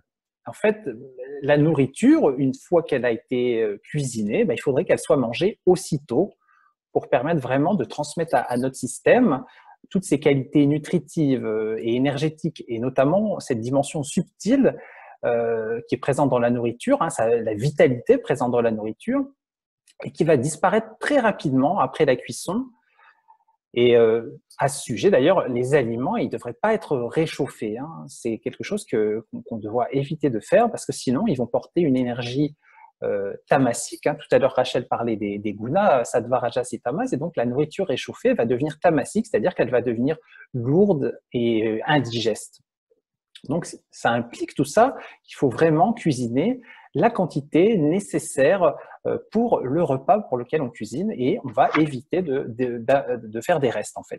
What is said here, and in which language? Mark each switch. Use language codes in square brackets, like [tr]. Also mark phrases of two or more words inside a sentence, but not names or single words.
[fr] En fait, la nourriture, une fois qu'elle a été cuisinée, il faudrait qu'elle soit mangée aussitôt pour permettre vraiment de transmettre à notre système toutes ces qualités nutritives et énergétiques, et notamment cette dimension subtile qui est présente dans la nourriture, la vitalité présente dans la nourriture, et qui va disparaître très rapidement après la cuisson. Et à ce sujet, d'ailleurs, les aliments, ils ne devraient pas être réchauffés. C'est quelque chose qu'on doit éviter de faire parce que sinon, ils vont porter une énergie tamasique. Tout à l'heure, Rachel parlait des gunas, sattva, rajas et tamas, et donc la nourriture réchauffée va devenir tamasique, c'est-à-dire qu'elle va devenir lourde et indigeste. Donc, ça implique tout ça qu'il faut vraiment cuisiner la quantité nécessaire pour le repas pour lequel on cuisine et on va éviter de faire des restes en fait.